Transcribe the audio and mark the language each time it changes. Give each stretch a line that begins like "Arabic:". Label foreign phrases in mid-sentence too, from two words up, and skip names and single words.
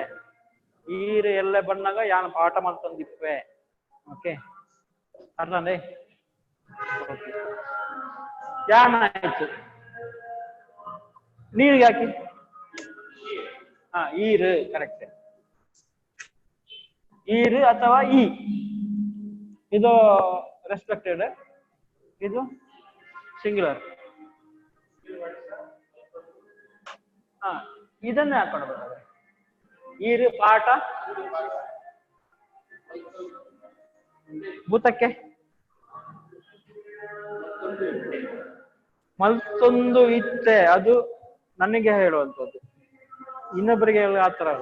Tulu: ಈರು ಎಲ್ಲ ಬಂದಾಗ ಯಾನ ಪಾಠ ಮಲ್ತೊಂದು ಇಪ್ಪುವೆ.
Kannada: ಓಕೆ, ಅರ್ಥಂದೆ? ಯಾನ ಆಯ್ತು, ನೀರಿಗೆ ಹಾಕಿ.
Tulu: ಈರು ಕರೆಕ್ಟ್.
Kannada: ಈರು ಅಥವಾ ಈ, ಇದು ರೆಸ್ಪೆಕ್ಟೆಡ್, ಇದು ಸಿಂಗ್ಯುಲರ್. ಇದನ್ನೇ ಹಾಕೊಂಡ್ಬೇಕಾದ್ರೆ
Tulu: ಈರು ಪಾಠ
Kannada: ಭೂತಕ್ಕೆ
Tulu: ಮಲ್ತೊಂದು ಇತ್ತೆ,
Kannada: ಅದು ನನಗೆ ಹೇಳುವಂಥದ್ದು, ಇನ್ನೊಬ್ಬರಿಗೆ ಹೇಳುವ ಆ ತರ ಅಲ್ಲ.